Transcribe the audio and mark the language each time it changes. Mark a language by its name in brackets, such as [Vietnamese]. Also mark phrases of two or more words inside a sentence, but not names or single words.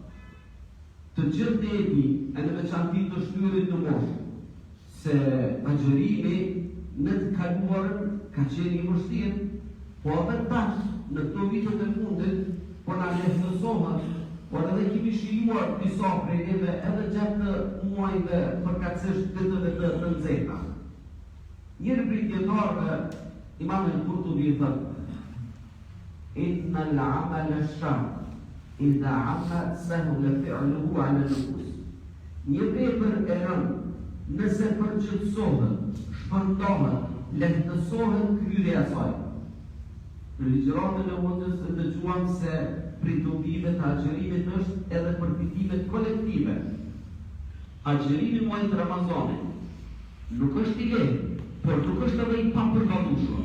[Albanian] Të gjithë ne e di, e në veçanti të shtyrit në moshë, se agjerimi në të kaluarën ka qenë i vështirë, po edhe tash në këto vitet e fundit, po na lehtësohet, por edhe kemi shijuar disa prej neve edhe gjatë muajve përkatësisht ditëve të nxehta. Njëri prej dietarëve, [Arabic] Imam al-Qurtubi thotë: "إن العمل الشاق إذا عم سهل فعله على النفوس." [Albanian] Një vepër e rëndë, nëse përgjithësohet, shpërndohet, lehtësohet kryerja e saj. Në ligjëratën e Hoxhës e dëgjuam se prej dobive të agjerimit është edhe përfitimet kolektive. Agjerimi muajit Ramazanit nuk është i lehtë, por nuk është edhe i papërballueshëm.